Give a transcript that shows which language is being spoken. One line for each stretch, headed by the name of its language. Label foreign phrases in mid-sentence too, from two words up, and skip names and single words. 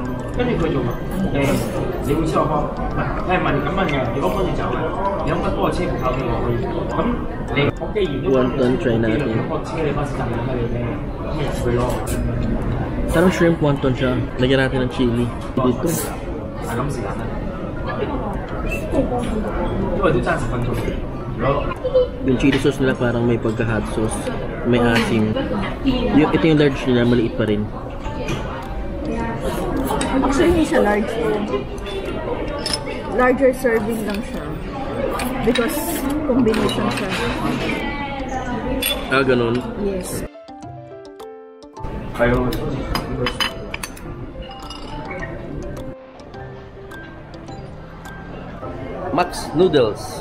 Cantonese: 跟住佢做乜？你會知我幫，你係問咁問嘅，如果幫住走嘅，你諗得嗰個車唔靠邊個可以？咁你我既然都
Filipino: Wonton try natin.
Cantonese: 個車你開始賺緊乜嘢咧？咁咪入去咯。
Filipino: Parang shrimp wonton siya. Lagyan natin ng chili. Dito.
Cantonese: 係咁時間啦。因為都爭10分鐘。如果
Filipino: Yung
English: chili sauce
Filipino: nila parang may pagka-
English: hot sauce.
Filipino: May asim. Ito yung large nila, maliit pa rin. Actually, hindi siya large.
English: Larger serving
Filipino: lang siya.
English: Because combination
Filipino: siya. Ah, ganun.
English: Yes.
Filipino: kayo. Max Noodles.